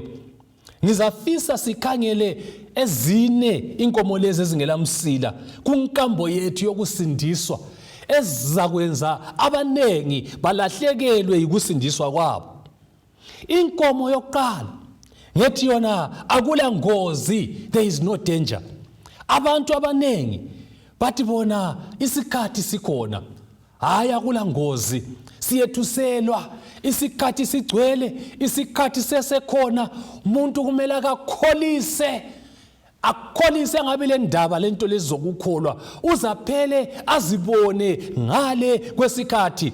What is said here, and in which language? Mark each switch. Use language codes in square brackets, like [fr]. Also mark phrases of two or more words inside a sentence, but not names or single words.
[nd] Ngizafisa sikhangele ezine inkomo lezi ezingelamsila kunkambo yethu yokusindiswa ezizakwenza abanengi balahlekelwe yikusindiswa kwabo. Inkomo yokuqala ngethi yona akula ngozi, [en] there is no danger. [nd] Abantu abanengi bathi bona isikhathi sikhona, hayi akula ngozi, siyethuselwa, isikhathi sigcwele, isikhathi sesekhona, umuntu kumele akakholise ngabe le ndaba lento lezokukholwa uzaphele azibone ngale kwesikhathi.